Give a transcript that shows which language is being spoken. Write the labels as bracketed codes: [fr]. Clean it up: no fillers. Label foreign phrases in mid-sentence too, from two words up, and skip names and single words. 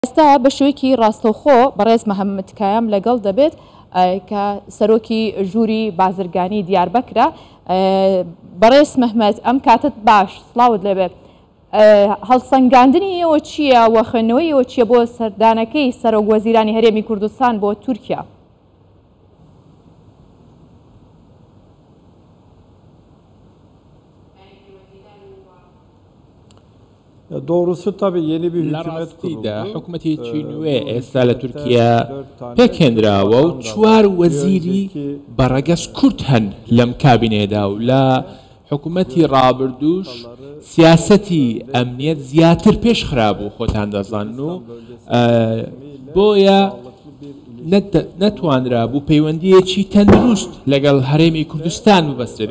[ckb] ئێستا بە شوێکی ڕاستەوخۆ بەڕێز محەممەد کایام لەگەڵ دەبێت کە سەرۆکی ژووری بازرگانی دیاربەکرە. بەڕێز محەممەد ئەم کاتت باش سڵاوت لەبێت. هەڵسەنگاندنی ئێوە چییە و خوێندنەوەی ئێوە چییە بۆ سەردانەکەی سەرۆک وەزیرانی هەرێمی کوردستان بۆ تورکیا؟ [tr] Doğrusu tabii yeni bir hükümet kuruldu. [ckb] حکومەتێکی نوێ ئێستا لە تورکیا پێکهێنراوە و چوار وەزیری بەڕەگەز کورد هەن لەم کابینێدا و لە حکومەتی ڕابردووش سیاسەتی ئەمنیەت زیاتر پێش خرابوو خۆتان دەزانن و بۆیە نەتوانرا بوو پەیوەندیەکی تەندروست لەگەڵ هەرێمی کوردستان ببەسترێت.